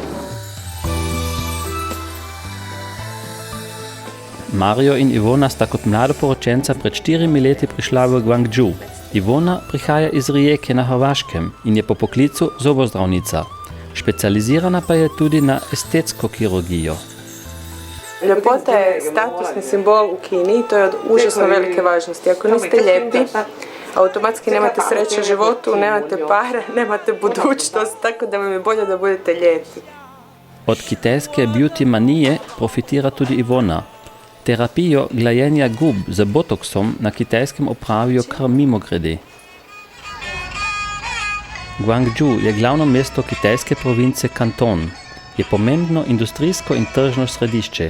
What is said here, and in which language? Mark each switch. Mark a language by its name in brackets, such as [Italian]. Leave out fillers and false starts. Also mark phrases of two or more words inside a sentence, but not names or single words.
[Slovenian] Mario in Ivona sta kot mlada poročenca pred 4 leti prišla v Guangzhou. Ivona prihaja iz Rijeke na Hrvaškem in je po poklicu zobozdravnica. Specializirana pa je tudi na estetsko kirurgijo. [Croatian] Ljepota je statusni simbol u Kini i to je od užasno velike važnosti. Ako niste lijepi, automatski nemate sreće u životu, nemate pare, nemate budućnost, tako da vam je bolje da budete lijepi. [Slovenian] Od kitajske beauty manije profitira tudi Ivona. Terapijo glajenja gub z botoksom na kitajskem opravijo kar mimogrede. Guangzhou je glavno mesto kitajske province Kanton. Je pomembno industrijsko in tržno središče.